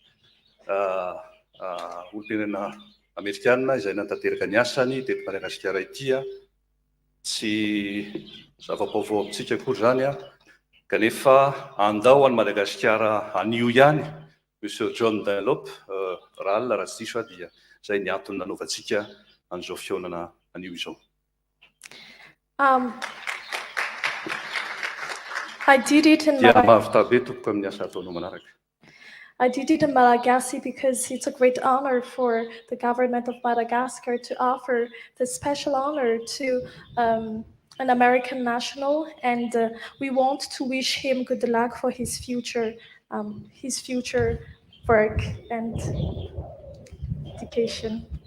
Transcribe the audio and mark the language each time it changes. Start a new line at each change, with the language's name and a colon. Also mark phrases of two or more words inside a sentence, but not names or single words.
Malagasy: olo-pirenena Amerikana izay nantanteraka ny asany teto Madagasikara ity tsy zava-baovao amintsika akory zany kanefa andao any Madagasikara anio ihany Monsieur John Dunlop raha alina raha tsy diso dia zay ny antony nanaovantsika an'izao fionana anio izao.
English: I did it in
Malagasy: Dia mavita be tompoko amin'ny asa ataonao manaraka.
English: I did it in Malagasy because it's a great honor for the government of Madagascar to offer the special honor to an American national, and we want to wish him good luck for his future work and education.